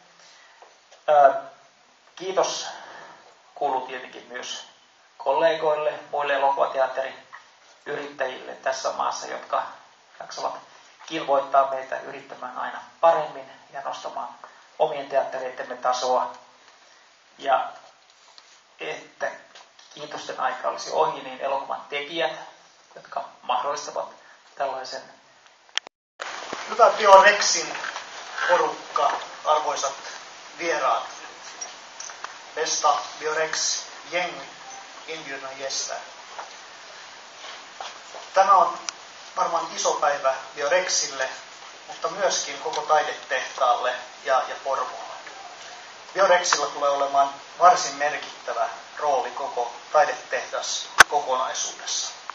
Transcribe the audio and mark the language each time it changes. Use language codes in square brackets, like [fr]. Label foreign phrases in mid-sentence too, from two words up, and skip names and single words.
[fi] Kiitos kuuluu tietenkin myös kollegoille, muille elokuvateatteriyrittäjille tässä maassa, jotka jaksavat kilvoittaa meitä yrittämään aina paremmin ja nostamaan omien teattereittemme tasoa. Ja että kiitosten aika olisi ohi, niin elokuvan tekijät, jotka mahdollistavat tällaisen. Hyvä Biorexin porukka, arvoisat vieraat. [sv] Bästa Biorex gäng, inbjudna gäster. [fi] Tämä on varmaan iso päivä Biorexille, mutta myöskin koko taidetehtaalle ja Porvoolle. Biorexilla tulee olemaan varsin merkittävä rooli koko taidetehdas kokonaisuudessa.